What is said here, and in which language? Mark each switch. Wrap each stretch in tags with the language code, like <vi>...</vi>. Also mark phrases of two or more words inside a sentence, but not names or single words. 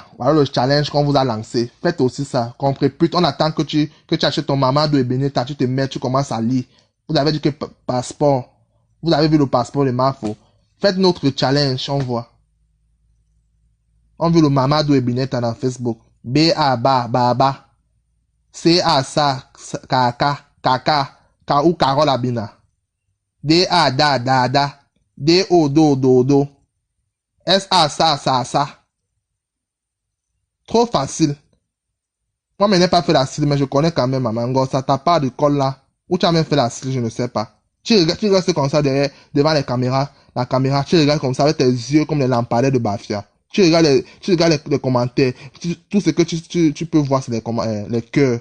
<fr>Voilà le challenge qu'on vous a lancé. Faites aussi ça. Comprenez, putain, on attend que tu achètes ton Mamadou et Benetta, tu te mets, tu commences à lire. Vous avez dit que passeport. Vous avez vu le passeport de Marfo. Faites notre challenge, on voit. On veut le Mamadou et Benetta dans Facebook. B-A-B-A-B-A. C-A-S-A, K-A-K, K-A-K, K-U Carole Abina. D-A-D-A-D-A. D-O-D-O-D-O. S-A-S-A-S-A-S-A. Trop facile. Moi, je n'ai pas fait la cile, mais je connais quand même Mamango. Ça t'a pas de colle là. Où tu as même fait la cile, je ne sais pas. Tu restes comme ça devant les caméras, la caméra, tu regardes comme ça avec tes yeux comme les lampadaires de Bafia. Tu regardes les commentaires. Tout ce que tu peux voir, c'est les cœurs.</fr>